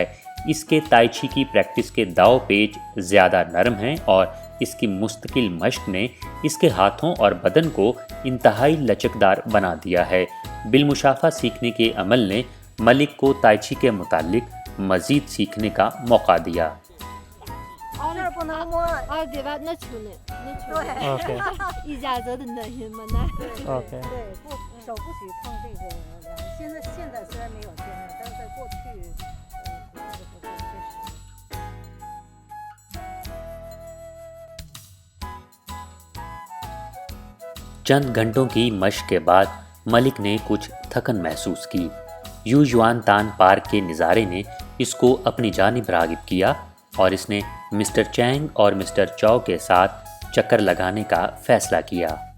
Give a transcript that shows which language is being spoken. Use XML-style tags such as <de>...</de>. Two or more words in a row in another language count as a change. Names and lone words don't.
<ur>اس کے تائی چی کی پریکٹس کے داؤ پیچ زیادہ نرم ہیں اور اس کی مستقل مشق نے اس کے ہاتھوں اور بدن کو انتہائی لچکدار بنا دیا ہے. بالمشافہ سیکھنے کے عمل نے ملک کو تائی چی کے متعلق مزید سیکھنے کا موقع دیا. اور دیوار نہ چھونے، اجازت نہیں، منع ہے.</ur> <zh>，OK，对，手不许碰这个梁。现在虽然没有天了，但是在过去，这个不对，确实。</zh> <ur>چند گھنٹوں کی مشق کے بعد ملک نے کچھ تھکن محسوس کی. یوجوان تان پارک کے نظارے نے اس کو اپنی جانب راغب کیا اور اس نے مسٹر چینگ اور مسٹر چاؤ کے ساتھ چکر لگانے کا فیصلہ کیا.</ur>